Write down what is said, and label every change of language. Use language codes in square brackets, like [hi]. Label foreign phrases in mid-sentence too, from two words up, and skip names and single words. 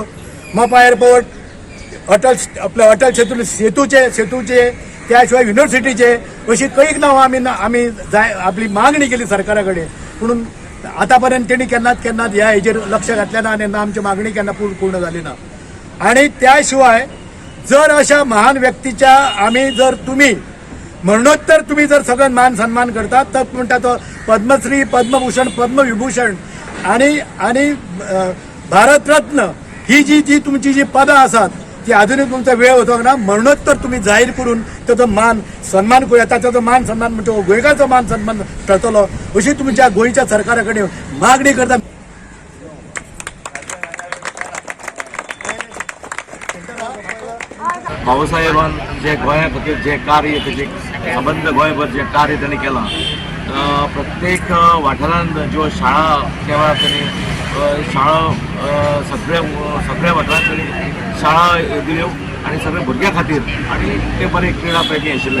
[kok] मोपा एअरपोर्ट, अटल सेतूचे त्या शिवाय युनिव्हर्सिटीचे अशी कैक नांवां आमी आपली मागणी केली सरकारा कडेन. म्हणून आतापर्यंत तेणी केन्नाच ह्या हेजेर लक्ष घातलें ना आनी आमची मागणी केन्ना पूर्ण जाली ना. [mr] आणि त्या शिवाय जर अशा महान व्यक्तीच्या आमी जर तुम्ही मरणोत्तर तुम्ही जर सगळं मान सन्मान करतात तर म्हणटा तो पद्मश्री, पद्मभूषण, पद्मविभूषण आणि भारतरत्न ही जी तुमची जी पदां आसात ती अजूनही तुमचा वेळ होतो ना मरणोत्तर तुम्ही जाहीर करून त्याचा मान सन्मान करूया. त्याचा मान सन्मान म्हणजे [kok] गोंयकारचो मान सन्मान ठरतलो अशी तुमच्या गोंयच्या सरकाराकडे मागणी करता. भाऊसाहेबान जे गोंया खातीर जे कार्य तेजे सबंद गोंयभर जे कार्य त्यांनी केलां प्रत्येक वाठारांत ज्यो शाळा तेव्हा त्यांनी शाळा सगळ्या वाठारांत त्यांनी शाळा दिल्यो आनी सगळ्या भुरग्यां खातीर आनी ते बरे क्रीडा पैकी आशिल्ले.